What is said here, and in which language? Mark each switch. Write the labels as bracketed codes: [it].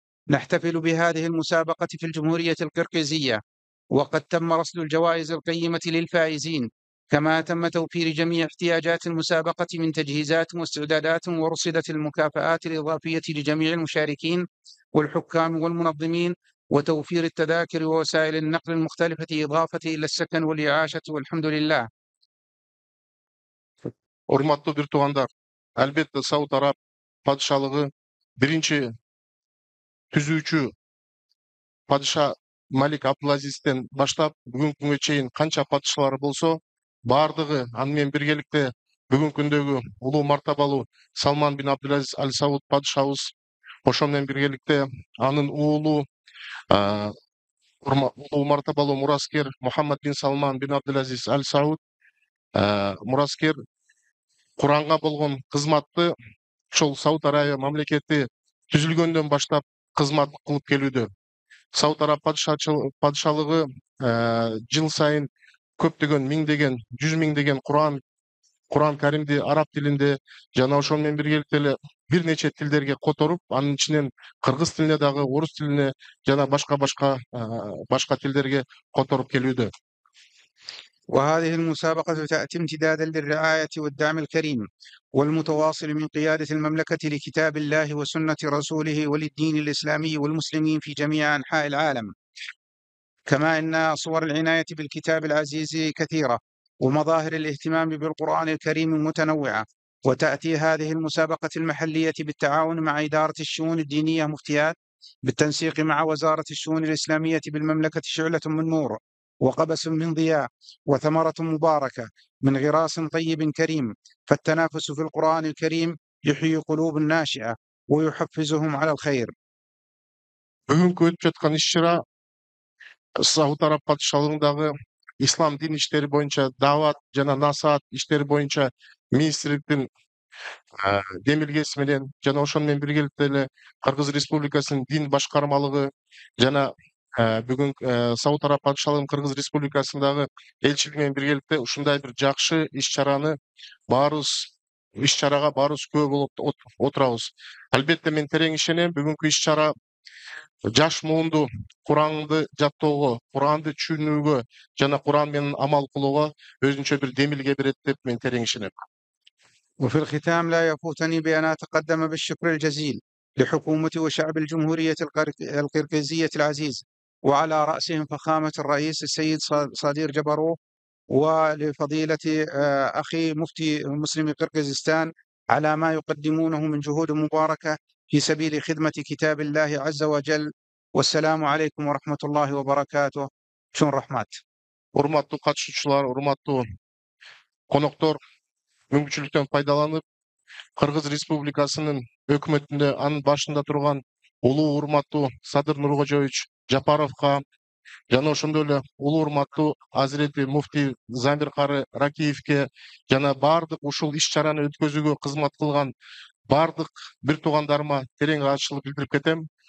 [ar] نحتفل بهذه المسابقة في الجمهورية القرقيزية، وقد تم رصد الجوائز القيمة للفائزين، كما تم توفير جميع احتياجات المسابقة من تجهيزات واستعدادات، ورصدت المكافآت الإضافية لجميع المشاركين والحكام والمنظمين، وتوفير التذاكر ووسائل النقل المختلفة إضافة إلى السكن والإعاشة، والحمد لله. [ky] Урматтуу бир туугандар, албетте Сауд Араб падышалыгы биринчи түзүүчү падыша Малик Абдулазизден баштап бүгүнкү күнгө чейин канча падышалар болсо, бардыгы аны менен биргеликте бүгүнкү күндөгү улуу мартабалуу Салман бин Абдулазиз Аль Сауд падышабыз, ошо менен биргеликте анын уулу улуу мартабалуу мураскер Мухаммад бин Салман бин Абдулазиз Аль Сауд мураскер Куранга болгон кызматты ошол Сауд Арабия мамлекети түзүлгөндөн баштап кызмат кылып келүүдө. Сауд Араб падышалыгы жыл сайын көптөгөн миңдеген, 100 миңдеген Кур'ан Каримди араб тилинде жана ошол менен биргеликте эле бир нече тилдерге которуп, анын ичинен кыргыз тилине дагы, орус тилине жана башка тилдерге которуп келүүдө. [ar] وهذه المسابقة تأتي امتدادا للرعاية والدعم الكريم والمتواصل من قيادة المملكة لكتاب الله وسنة رسوله وللدين الإسلامي والمسلمين في جميع أنحاء العالم. كما إن صور العناية بالكتاب العزيز كثيرة، ومظاهر الاهتمام بالقرآن الكريم متنوعة. وتأتي هذه المسابقة المحلية بالتعاون مع إدارة الشؤون الدينية مفتيات، بالتنسيق مع وزارة الشؤون الإسلامية بالمملكة شعلة من نور وقبس من ضياء وثمرة مباركة من غراس طيب كريم. فالتنافس في القرآن الكريم يحيي قلوب الناشئة ويحفزهم على الخير. [ky] Бүгүнкү өтүп жаткан иш-чара Сауд Араб падышалыгындагы ислам дин иштери боюнча даават жана насаат иштери боюнча министрликтин демилгеси менен жана ошону менен биргеликте эле Кыргыз Республикасынын дин башкармалыгы жана бүгүн Сауд Араб падышалыгынын Кыргыз Республикасындагы элчилиги менен биргеликте ушундай бир жакшы иш-чарага баарыбыз күбө болуп отурабыз. Албетте мен терең ишенем, бүгүнкү иш-чара жаш муунду Куранды жаттоого, Куранды түшүнүүгө жана Куран менен амал кылууга өзүнчө бир демилге берет деп мен терең ишенем. [ar] وفي الختام لا يفوتني بأن أتقدم بالشكر الجزيل لحكومة وشعب الجمهورية القرقيزية العزيز، وعلى رأسهم فخامة الرئيس السيد صدير جبروف، ولفضيلة أخي مفتي مسلم قرقيزستان على ما يقدمونه من جهود مباركة في سبيل خدمة كتاب الله عز وجل Wassalamu alaikum wa rahmatullahi wa barakatuh. Şun rahmat. [ky] Урматтуу катышуучулар, урматтуу коноктор, мүмкүнчүлүктөн пайдаланып, Кыргыз Республикасынын өкмөтүндө анын башында турган улуу урматтуу Садыр Нуркожоевич Жапаровго жана ошондой эле улуу урматтуу Азирети муфтий Замир кары Ракиевке жана баардык ушул иш-чараны өткөзүүгө кызмат кылган баардык бир туугандарыма терең ыраазычылык билдирип кетем.